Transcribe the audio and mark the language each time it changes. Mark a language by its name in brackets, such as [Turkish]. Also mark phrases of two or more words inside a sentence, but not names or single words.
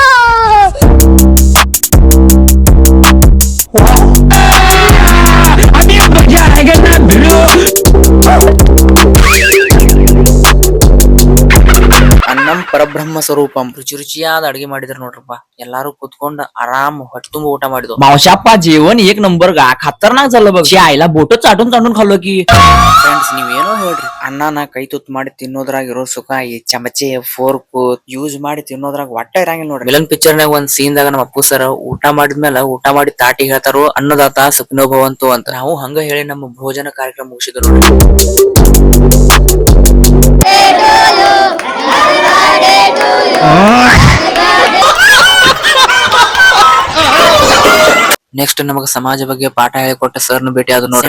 [Sanskrit] ಅನ್ನಂ ಪರಬ್ರಹ್ಮ ಸ್ವರೂಪಂ. [Kannada] ರುಚಿ ರುಚಿಯಾದ ಅಡಿಗೆ ಮಾಡಿದ್ರ ನೋಡ್ರಪ್ಪ. ಎಲ್ಲಾರು ಕುತ್ಕೊಂಡ್ ಆರಾಮ್ ಹೊಟ್ಟೆ ತುಂಬ ಊಟ ಮಾಡಿದ್ವು. [Marathi] मावशाप्पा जेवण एक नंबर गा खतरनाक झालं बघ. आईला बोट चाटून चाटून खाल्लो की. [Kannada] ಫ್ರೆಂಡ್ಸ್, ನೀವೇನೋ ಹೇಳ್ರಿ, ಅನ್ನನ ಕೈ ತುತ್ತು ಮಾಡಿ ತಿನ್ನೋದ್ರಾಗ ಇರೋ ಸುಖ ಈ ಚಮಚೆ [English] fork use [Kannada] ಮಾಡಿ ತಿನ್ನೋದ್ರಾಗ ಒಟ್ಟ ಇರಂಗಿಲ್ಲ ನೋಡ್ರಿ. ವಿಲನ್ ಪಿಕ್ಚರ್ ನಾಗ ಒಂದ್ ಸೀನ್ ದಾಗ ನಮ್ಮ ಅಪ್ಪು ಸರ್ ಊಟ ಮಾಡಿದ್ಮೇಲೆ ಊಟ ಮಾಡಿ ತಾಟಿ ಹೇಳ್ತಾರೋ, [Sanskrit] ಅನ್ನದಾತ ಸುಖಿನೋ ಭವಂತು [Kannada] ಅಂತ. ನಾವು ಹಂಗ ಹೇಳಿ ನಮ್ಮ ಭೋಜನ ಕಾರ್ಯಕ್ರಮ ಮುಗಿಸಿದ್ರು ನೋಡ್ರಿ. ನೆಕ್ಸ್ಟ್ ನಮಗ ಸಮಾಜ ಬಗ್ಗೆ ಪಾಠ ಹೇಳಿಕೊಟ್ಟ ಸರ್ನ ಭೇಟಿ ಆದ್ರು ನೋಡ್ರಿ.